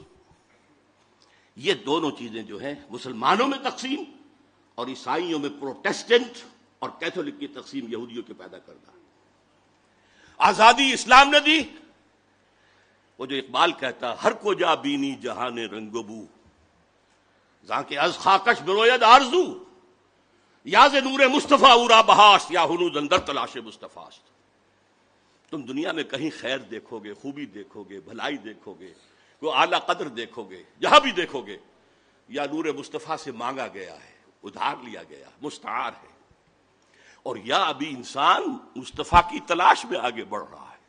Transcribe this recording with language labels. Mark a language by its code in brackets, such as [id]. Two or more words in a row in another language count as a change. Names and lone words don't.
[ur] یہ دونوں چیزیں جو ہیں مسلمانوں میں تقسیم اور عیسائیوں میں پروٹیسٹنٹ اور کیتھولک کی تقسیم یہودیوں کے پیدا کرنا۔ آزادی اسلام نے دی، وہ جو اقبال کہتا، [fa] ہر کو جا بینی جہان رنگ و بو، زاں کے از خاکش بروید آرزو، یا ز نور مصطفیٰ اورا بہاشت، یا ہنوز اندر تلاش مصطفیٰست۔ [ur] تم دنیا میں کہیں خیر دیکھو گے، خوبی دیکھو گے، بھلائی دیکھو گے، کوئی اعلیٰ قدر دیکھو گے، جہاں بھی دیکھو گے، یا نور مصطفیٰ سے مانگا گیا ہے، ادھار لیا گیا، مستعار ہے، اور یا ابھی انسان مصطفیٰ کی تلاش میں آگے بڑھ رہا ہے۔